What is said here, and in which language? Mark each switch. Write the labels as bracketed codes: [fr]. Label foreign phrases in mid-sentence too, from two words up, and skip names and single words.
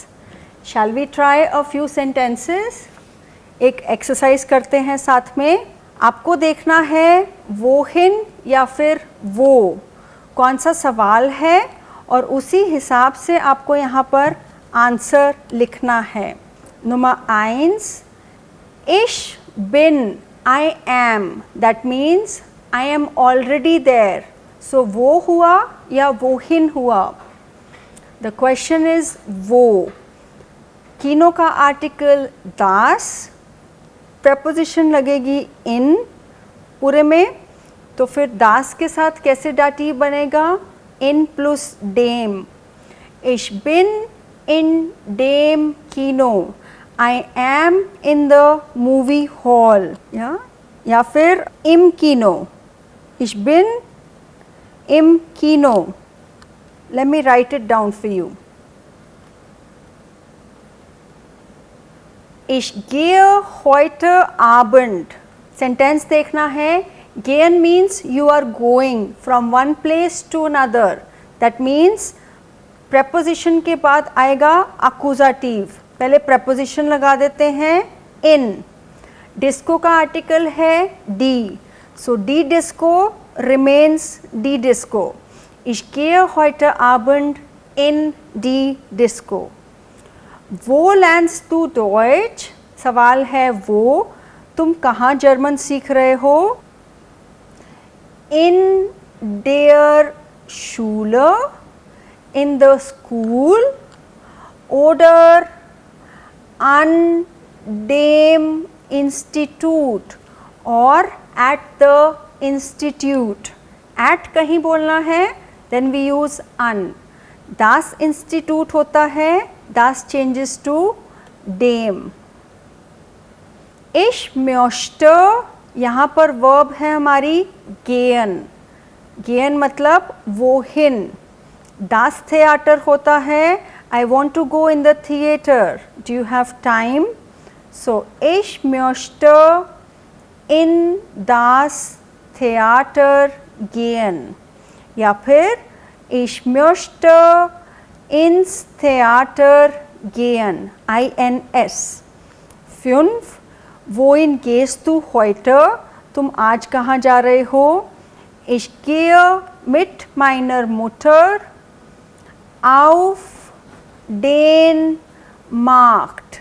[en] shall we try a few sentences. [hi] एक एक्सरसाइज करते हैं साथ में. आपको देखना है वोहिन या फिर वो, कौन सा सवाल है, और उसी हिसाब से आपको यहाँ पर आंसर लिखना है. [de] Nummer 1, ich bin, [en] I am, that means I am already there. [hi] So वो हुआ या वोहिन हुआ. [en] The question is वो. [hi] किनो का आर्टिकल दास, प्रपोजिशन लगेगी इन पूरे में, तो फिर दास के साथ कैसे डाटिव बनेगा, इन प्लस डेम. [de] Ich bin in dem Kino. [en] I am in the movie hall. [hi] या फिर [de] im Kino. Ich bin im Kino. [en] Let me write it down for you. [de] Ich gehe heute Abend. [hi] सेंटेंस देखना है. [en] Gehen means you are going from one place to another. That means preposition [hi] के बाद आएगा [en] accusative. [hi] पहले preposition लगा देते हैं in. Disco का आर्टिकल है D. [en] So [de] die Disco [en] remains [de] die Disco. Ich gehe heute Abend in die Disco. Wo lernst du Deutsch? [hi] सवाल है वो, तुम कहाँ जर्मन सीख रहे हो. [de] In der Schule, [en] in the school, [de] oder an dem Institut, [en] or at the institute. [hi] At कहीं बोलना है, [en] then we use an. [de] Das Institut होता है, [en] das changes to dem. [de] Ich möchte, [hi] यहाँ पर वर्ब है हमारी gehen. [de] gehen मतलब wohin. Das Theater होता है, [en] I want to go in the theater. Do you have time? [de] So ich möchte in das Theater gehen. [hi] या फिर [de] ich möchte ins Theater gehen. INS. 5. Wohin gehst du heute? [hi] तुम आज कहाँ जा रहे हो? [de] Ich gehe mit meiner Mutter auf den Markt.